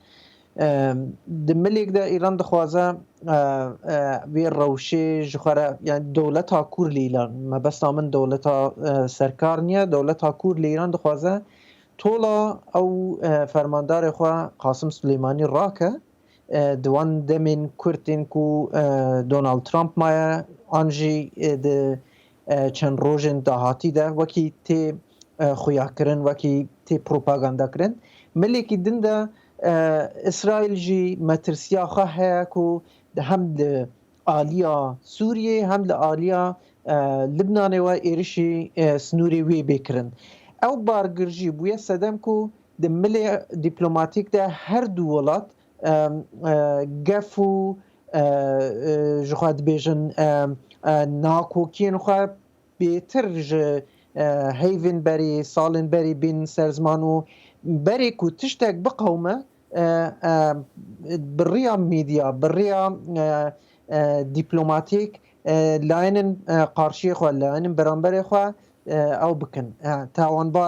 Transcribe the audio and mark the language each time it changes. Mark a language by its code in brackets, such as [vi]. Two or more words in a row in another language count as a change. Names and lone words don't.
[ku] Di milek de Îran dixwaze vê rewşê ji xwe re yani dewleta Kur li Îran mebesta min dewleta serkar niye dewleta Kur li Îran dixwaze tola ew fermandarê xwe Qasim Suleymanî rake di wan demên Kurtên ku Donald Trump maye an jî di çend rojên dahatî de wekî tê خویاکردن وەکی تێ پرۆپاگانداکردن ملێکی دندا ئیسرائیل ژی مەترسیاخوا هەیە و هەم لە ئالیا سووریێ هەم لە ئالیا لبنانەوە ئێرشی سنووری وێ بێکردن ئەو بارگرژی بووە سەدەم و د ملێ دیپلۆماتیکدا هەردوو وڵات گەف و ژخوا دبێژن ناکۆکیên xwe bêtir ji heyvên berê salên berê bên ser ziman û berê ku tiştek biqewme bi rêya medya bi rêya dîplomatîk layinên qarşiyê xwe layinên beramberê xwe ew bikin tawanbar